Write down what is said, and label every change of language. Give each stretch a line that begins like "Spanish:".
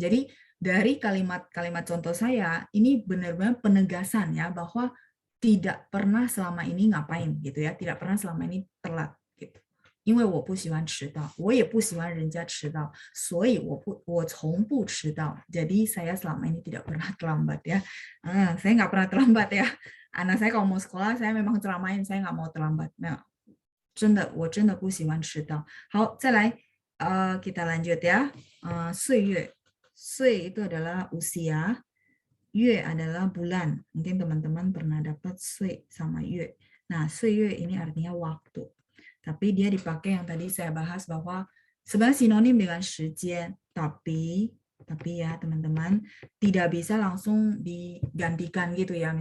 Indonesian: Jadi dari kalimat-kalimat contoh saya, ini benar-benar penegasan ya bahwa tidak pernah selama ini ngapain gitu ya, tidak pernah selama ini telat gitu.
Chinese: 因为我不喜欢迟到，我也不喜欢人家迟到，所以我从不迟到.
Indonesian: Jadi saya selama ini tidak pernah terlambat ya. Saya nggak pernah terlambat ya. Anak saya kalau mau sekolah, saya memang ceramain, saya nggak mau terlambat.
Chinese: Nah, 我真的不喜欢迟到. 好，再来
Indonesian: kita lanjut ya. 岁月, 岁 itu adalah usia, 月 adalah bulan. Mungkin teman-teman pernah dapat 岁 sama 月. Nah, 岁月 ini artinya waktu. Tapi dia dipakai yang tadi saya bahas bahwa sebenarnya sinonim dengan 时间, tapi ya teman-teman tidak bisa langsung digantikan gitu ya.